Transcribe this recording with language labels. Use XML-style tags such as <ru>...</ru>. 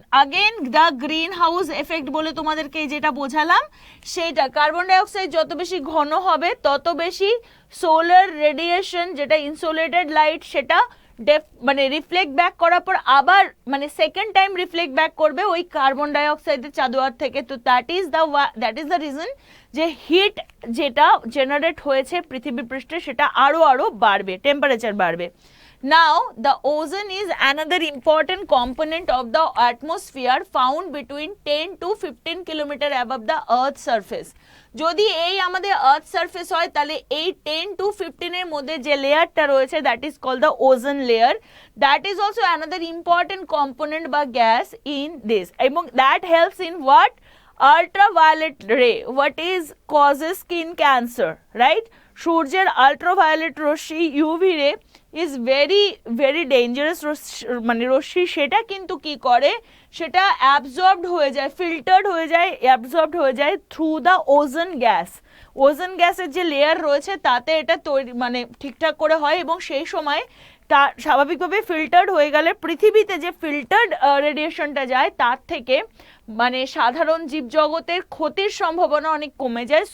<bn>Again the green house effect বলে তোমাদেরকে যেটা বোঝালাম সেইটা, কার্বন ডাইঅক্সাইড যত বেশি ঘন হবে তত বেশি সোলার রেডিয়েশন, যেটা ইনসোলেটেড লাইট, সেটা মানে রিফ্লেক্ট ব্যাক করার পর আবার মানে সেকেন্ড টাইম রিফ্লেক্ট ব্যাক করবে ওই কার্বন ডাইঅক্সাইডের চাদর থেকে। তো</bn> <en>that is the reason</en> <bn>যে হিট যেটা জেনারেট হয়েছে পৃথিবী পৃষ্ঠে সেটা আরো বাড়বে, টেম্পারেচার বাড়বে।</bn> <en>Now, the ozone is another important component of the atmosphere found between 10 to 15 kilometer above the earth's surface.</en> <bn>যদি এই আমাদের আর্থ সারফেস হয় তাহলে এই 10 to 15 এর মধ্যে যে লেয়ারটা রয়েছে</bn> <en>That is called the ozone layer, that is also another important component বা gas in this, এবং that helps in what? ultraviolet ray, what is causes skin cancer, right?</en> <bn>সূর্যের আল্ট্রাভায়োলেট রশ্মি ইউভি রে</bn> <en>is very dangerous</en> <bn>মানে রশ্মি, সেটা কিন্তু কি করে, সেটা অ্যাবজর্বড হয়ে যায়, ফিল্টার্ড হয়ে যায়, অ্যাবজর্বড হয়ে যায়</bn> <en>Through the ozone gas.</en> <bn>ওজন গ্যাসের যে লেয়ার রয়েছে তাতে এটা তৈরি মানে ঠিকঠাক করে হয়, এবং সেই সময় তা স্বাভাবিকভাবে ফিল্টার্ড হয়ে গেলে পৃথিবীতে যে ফিল্টার্ড রেডিয়েশনটা যায় তার থেকে মানে সাধারণ জীবজগতের ক্ষতির সম্ভাবনা অনেক কমে যায়।</bn>